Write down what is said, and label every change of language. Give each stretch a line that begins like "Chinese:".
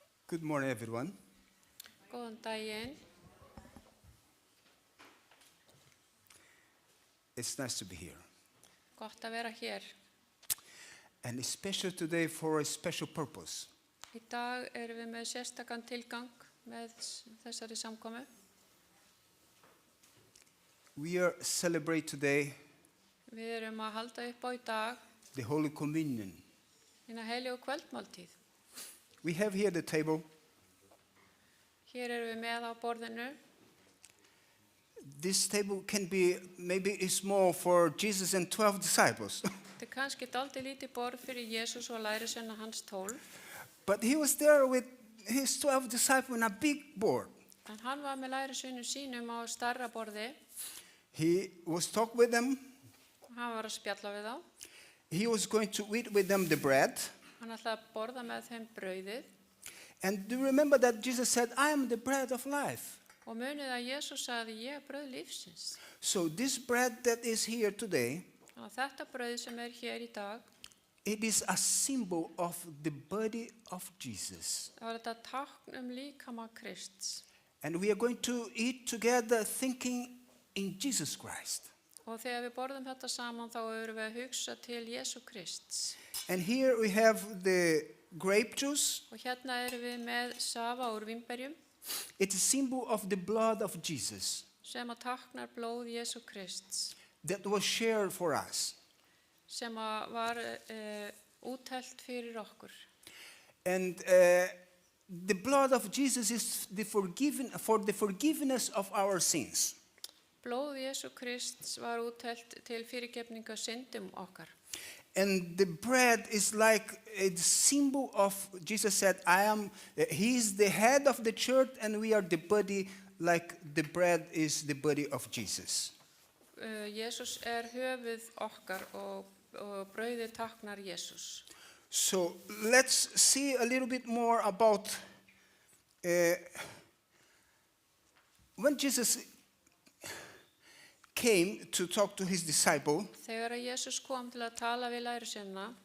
English: Good morning, everyone.
Icelandic: Góðan daginn.
English: It's nice to be here.
Icelandic: Gott að vera hér.
English: And it's special today for a special purpose.
Icelandic: Í dag erum við með sérstakann tilgang með þessari samkomu.
English: We are celebrate today
Icelandic: Við erum að halda upp á í dag
English: the Holy Communion.
Icelandic: hina heilígu kvöldmáltíð.
English: We have here the table.
Icelandic: Hér erum við með á borðinu.
English: This table can be maybe small for Jesus and 12 disciples.
Icelandic: Þetta er kannski dálítið lítið borð fyrir Jesús og lærisveina hans 12.
English: But he was there with his 12 disciples on a big board.
Icelandic: En hann var með lærisveinum sínum á stærra borði.
English: He was talking with them.
Icelandic: Hann var að spjalla við þá.
English: He was going to eat with them the bread.
Icelandic: Hann ætlaði að borða með þeim brauðið.
English: And do you remember that Jesus said, I am the bread of life.
Icelandic: Og munið að Jesús sagði, ég er brauð lífsins.
English: So this bread that is here today,
Icelandic: Og þetta brauð sem er hér í dag,
English: it is a symbol of the body of Jesus.
Icelandic: það var þetta tákn líkama Krists.
English: And we are going to eat together thinking in Jesus Christ.
Icelandic: Og þegar við borðum þetta saman, þá erum við að hugsa til Jesú Krists.
English: And here we have the grape juice.
Icelandic: Og hérna erum við með safa úr vínberjum,
English: It's a symbol of the blood of Jesus
Icelandic: sem að táknar blóð Jesú Krists,
English: that was shared for us.
Icelandic: sem að var útelt fyrir okkur.
English: And the blood of Jesus is for the forgiveness of our sins.
Icelandic: Blóð Jesú Krists var útelt til fyrirgefninga syndum okkar.
English: And the bread is like a symbol of, Jesus said, he is the head of the church and we are the body, like the bread is the body of Jesus.
Icelandic: Jesús er höfuð okkar og brauðið táknar Jesús.
English: So let's see a little bit more about when Jesus came to talk to his disciple.
Icelandic: Þegar að Jesús kom til að tala við lærisveinana,